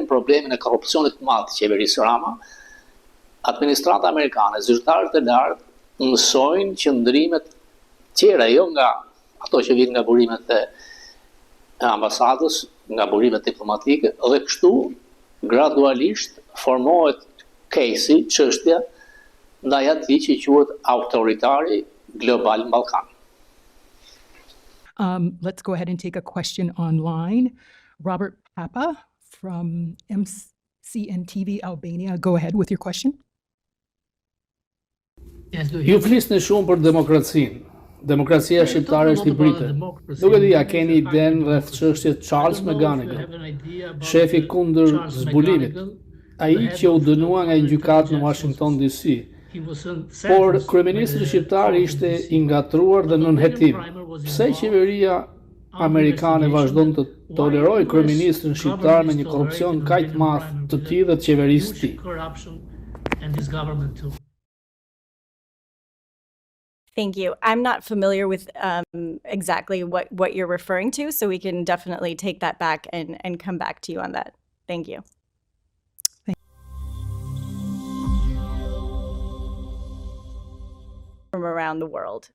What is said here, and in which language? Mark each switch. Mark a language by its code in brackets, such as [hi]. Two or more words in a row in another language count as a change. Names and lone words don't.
[sq] problemin e korrupsionit të madh të qeverisë Rama, administrata amerikane, zyrtarët e lartë mësojnë qëndrimet tjera, jo nga ato që vijnë nga burimet e ambasadës, nga burimet diplomatike, dhe kështu gradualisht formohet case-i, çështja ndaj atij që quhet autoritari global në Ballkan. [en] Let's go ahead and take a question online. Robert Papa from MCNTV Albania. Go ahead with your question. [sq] Ju flisni shumë për demokracinë. Demokracia shqiptare është hibride. Nuk e di, a keni idenë rreth çështjes Charles McGonigal, shefi kundër zbulimit, ai që u dënua nga një gjykatë në Washington DC. Por kryeministri shqiptar ishte i ngatruar dhe nën hetim. Pse qeveria amerikane vazhdon të tolerojë kryeministrin shqiptar me një korrupsion kaq të madh të tij dhe të qeverisë së tij? [en] Thank you. I'm not familiar with exactly what you're referring to, so we can definitely take that back and come back to you on that. Thank you. From around the world.